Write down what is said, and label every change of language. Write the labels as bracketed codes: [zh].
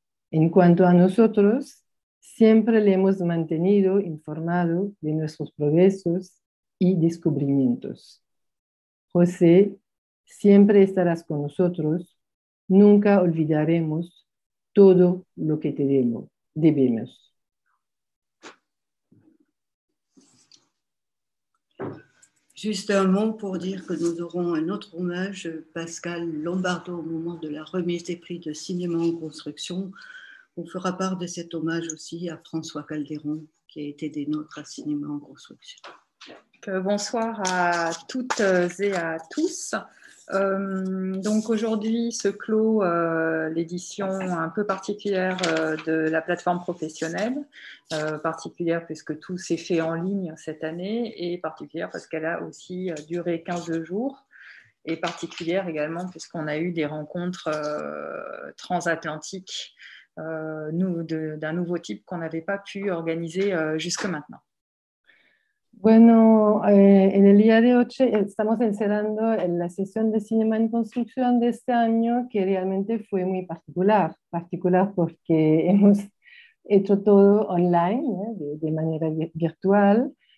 [es] En cuanto a nosotros, siempre le hemos mantenido informado de nuestros progresos y descubrimientos. José, siempre estarás con nosotros, nunca olvidaremos todo lo que te debemos. [fr] Juste un mot pour dire que nous aurons un autre hommage, Pascal Lombardo, au moment de la remise des prix de cinéma en construction. On fera part de cet hommage aussi à François Calderon, qui a été des nôtres à Cinéma en construction. Bonsoir à toutes et à tous. Donc aujourd'hui se clôt l'édition un peu particulière de la plateforme professionnelle, particulière puisque tout s'est fait en ligne cette année et particulière parce qu'elle a aussi duré 15 jours et particulière également puisqu'on a eu des rencontres transatlantiques d'un nouveau type qu'on n'avait pas pu organiser jusque maintenant. [es] Bueno, en el día de hoy estamos encerrando la sesión de Cinema en Construcción de este año, que realmente fue muy particular porque hemos hecho todo online, de manera virtual.